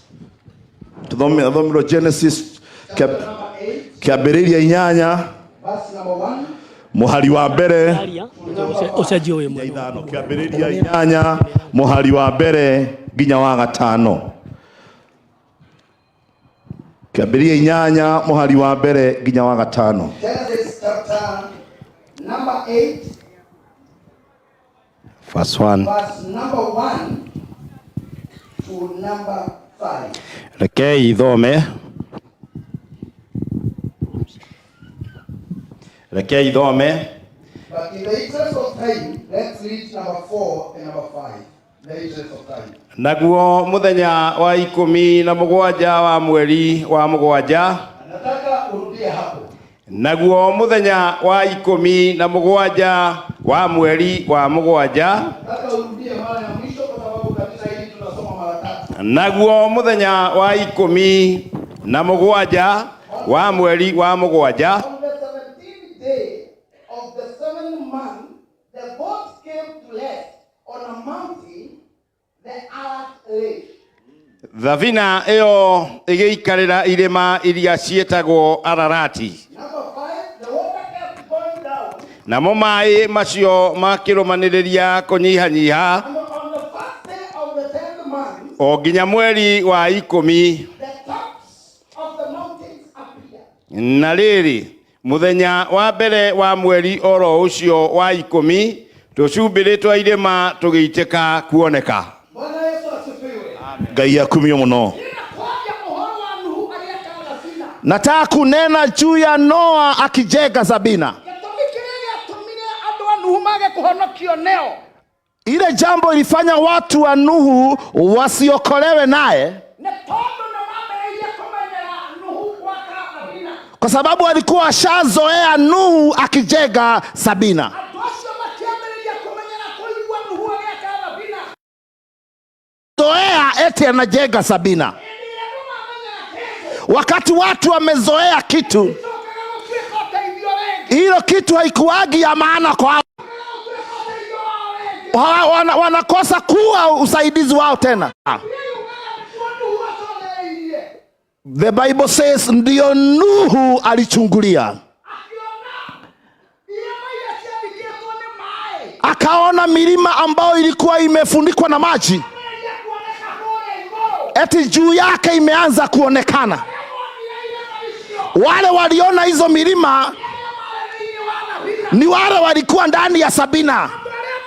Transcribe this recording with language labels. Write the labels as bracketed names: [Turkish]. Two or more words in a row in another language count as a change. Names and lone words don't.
[Kikuyu] Tuthomero Genesis kiambĩrĩria 8 [English] verse number 1. [Kikuyu] Mũhari wa mbere. Ũcenjie ũyũ mũno. Kiambĩrĩria 8 mũhari wa mbere nginya wa 5. Kiambĩrĩria 8 mũhari wa mbere nginya wa 5. [English] Genesis chapter number 8 verse 1. verse number 1 to number 5. [Kikuyu] Rekei ithome. [English] But in the interest of time, let's read number 4 and number 5. The interest of time. [Kikuyu] Naguo muthenya wa 17 wa mweri wa 7. [Swahili] Nataka urudie hapo. [Kikuyu] Naguo muthenya wa 17 wa mweri wa 7. [Swahili] Nataka urudie mara ya mwisho kwa sababu katika hili tunasoma mara 3. [Kikuyu] Naguo muthenya wa 17 wa mweri wa 7. [English] On the 17th day of the 7th month, the boat came to rest on a mountain, the Ark lake. [Kikuyu] Thavina ĩyo ĩgĩikarĩra irĩma iria ciĩtagwo Ararati. [English] Number 5, the water kept going down. [Kikuyu] Namo maĩ macio makĩrũmanĩrĩria kũnyihanyiha [English] And on the first day of the 10th month, [Kikuyu] o nginya mweri wa 10. [English] the tops of the mountains appeared. [Kikuyu] Na rĩrĩ, muthenya wa mbere wa mweri oro ũcio wa 10, tũcumbĩrĩ twa irĩma tũgĩitĩka kuoneka. [Swahili] Bwana Yesu asifiwe. [Kikuyu] Ngai akumio mũno. [Swahili] Ninakuambia [Kikuyu] mũhoro wa [Swahili] Nuhu aliyetanga Safina. Nataka kunena juu ya Noa akijenga Sabina. [Kikuyu] Gĩtũmi kĩrĩa gĩatũmire andũ a Nuhu mage kũhonokio neo. [Swahili] Ile jambo ilifanya watu wa Nuhu wasiokolewe naye, [Kikuyu] Nĩ tondũ nĩmambĩrĩirie kũmenyera Nuhu gwaka Safina. [Swahili] kwa sababu walikuwa washazoea Nuhu akijenga Sabina. [Kikuyu] Andũ acio makĩambĩrĩria kũmenyera kũigua Nuhu agĩaka Safina. [Swahili] Zoea eti anajenga Sabina. [Kikuyu] Hĩndĩ ĩrĩa andũ mamenyera kĩndũ, [Swahili] Wakati watu wamezoea kitu, [Kikuyu] gĩcokaga gũtuĩka ũteithio rĩngĩ. [Swahili] hilo kitu haikuagi ya maana kwao. Wanakosa kuwa usaidizi wao tena. [English] The Bible says [Swahili] ndio Nuhu alichungulia, akaona milima ambayo ilikuwa imefunikwa na maji, eti juu yake imeanza kuonekana. Wale waliona hizo milima ni wale walikuwa ndani ya Sabina.